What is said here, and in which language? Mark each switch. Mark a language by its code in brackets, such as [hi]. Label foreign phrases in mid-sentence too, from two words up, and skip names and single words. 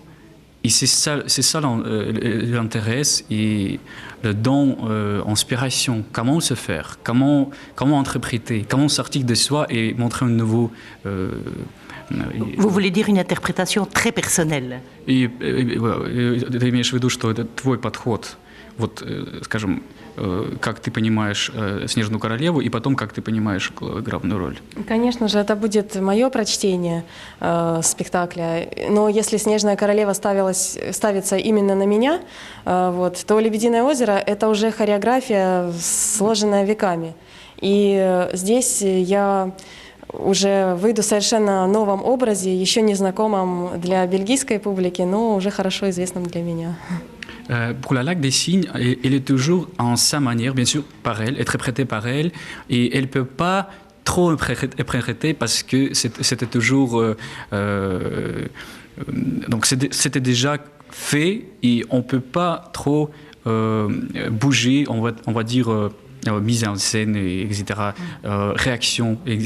[fr] Et c'est ça l'intéresse, et le don, inspiration, comment se faire, comment interpréter, comment sortir de soi et montrer un nouveau... Vous voulez dire une interprétation très personnelle. [ru] И ты имеешь в виду, что это твой подход, вот, скажем, как ты понимаешь «Снежную королеву», и потом, как ты понимаешь главную роль. Конечно же, это будет мое прочтение спектакля. Но если «Снежная королева» ставится именно на меня, то «Лебединое озеро» — это уже хореография, сложенная веками. И здесь я уже выйду в совершенно новом образе, еще не знакомом для бельгийской публики, но уже хорошо известном для меня. [fr] Pour la Lac des Cygnes, elle est toujours en sa manière, bien sûr, par elle, interprétée par elle, et elle ne peut pas trop interpréter parce que c'était toujours... donc c'était déjà fait, et on ne peut pas trop bouger, on va dire, mise en scène, etc., réaction, etc.